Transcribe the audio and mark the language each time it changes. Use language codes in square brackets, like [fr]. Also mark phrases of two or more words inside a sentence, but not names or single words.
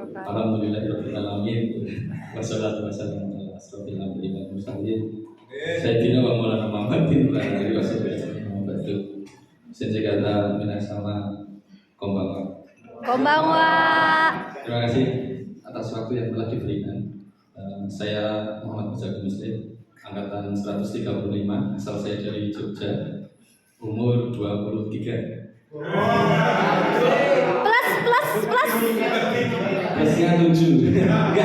[ar] الحمد لله رب العالمين. والصلاة والسلام على أشرف الأنبياء والمرسلين. سيدنا ومولانا محمد وآله وسلم. [ja] Senjata 皆様こんばんは. Konbanwa. [id] Terima kasih atas waktu yang telah diberikan. Saya Muhammad Mujahid Muslim, angkatan 135, asal saya dari Jogja, umur 23. Plusnya 7. Enggak.